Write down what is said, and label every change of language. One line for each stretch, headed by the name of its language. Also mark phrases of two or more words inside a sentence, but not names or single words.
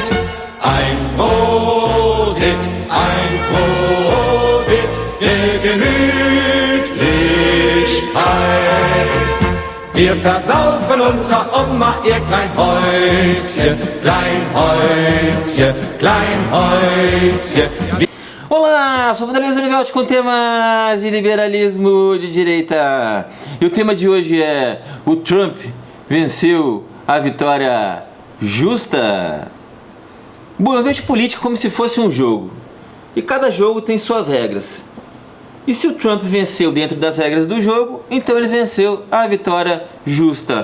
German: Ein Prosit der Gemütlichkeit. Wir versaufen unserer Oma ihr klein Häuschen.
Portuguese: Olá, sou o Vanderlei Olivetti com temas de liberalismo de direita. E o tema de hoje é: o Trump venceu a vitória justa? Bom, eu vejo política como se fosse um jogo. E cada jogo tem suas regras. E se o Trump venceu dentro das regras do jogo, então ele venceu a vitória justa.